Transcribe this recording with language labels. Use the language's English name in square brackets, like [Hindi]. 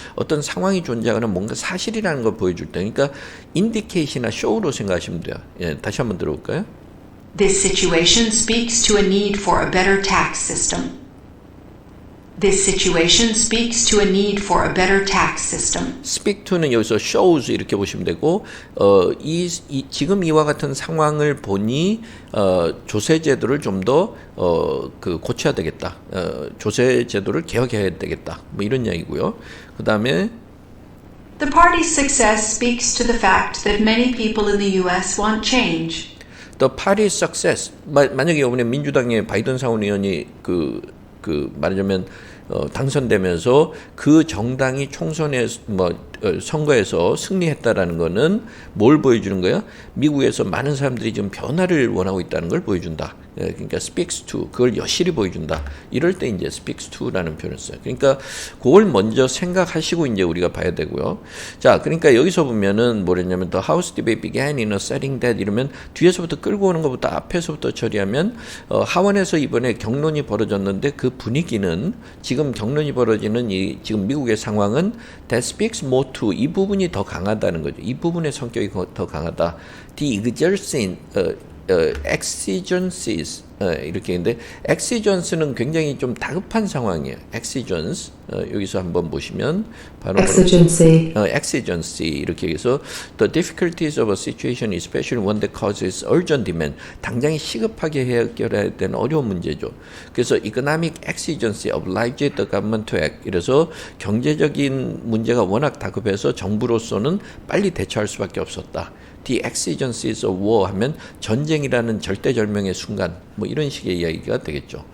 [Korean] 어떤 상황이 존재하거나 뭔가 사실이라는 걸 보여줄 때, 그러니까 indication이나 show로 생각하시면 돼요. 예, 다시 한번 들어볼까요? [English] This situation speaks to a need for a better tax system. This situation speaks to a need for a better tax system. [Korean] Speak to는 여기서 shows 이렇게 보시면 되고, 지금 이와 같은 상황을 보니 조세 제도를 좀 더 고쳐야 되겠다. 조세 제도를 개혁해야 되겠다. 뭐 이런 이야기고요. 그 다음에 [English] The party's success speaks to the fact that many people in the U.S. want change. The party's success. [Korean] 만약에 이번에 민주당의 바이든 상원의원이 말하자면 당선되면서 그 정당이 총선에 선거에서 승리했다라는 거는 뭘 보여주는 거야? 미국에서 많은 사람들이 지금 변화를 원하고 있다는 걸 보여준다. 그러니까 speaks to 그걸 여실히 보여준다. 이럴 때 이제 speaks to라는 표현을 써요. 그러니까 그걸 먼저 생각하시고 이제 우리가 봐야 되고요. 자, 그러니까 여기서 보면은 뭐랬냐면 the house debate began in a setting that 이러면 뒤에서부터 끌고 오는 것부터 앞에서부터 처리하면 하원에서 이번에 경론이 벌어졌는데 그 분위기는 지금 경론이 벌어지는 지금 미국의 상황은 that speaks more to 이 부분이 더 강하다는 거죠. 이 부분의 성격이 더 강하다. The exigencies 이렇게 했는데 exigence는 굉장히 좀 다급한 상황이에요. [English] exigence 여기서 한번 보시면 바로 exigency 이렇게 해서 the difficulties of a situation especially one that causes urgent demand 당장에 시급하게 해결해야 되는 어려운 문제죠. [Korean] 그래서 economic exigency obliged the government to act 이래서 경제적인 문제가 워낙 다급해서 정부로서는 빨리 대처할 수밖에 없었다. The exigencies of war 하면 전쟁이라는 절대절명의 순간 뭐 이런 식의 이야기가 되겠죠.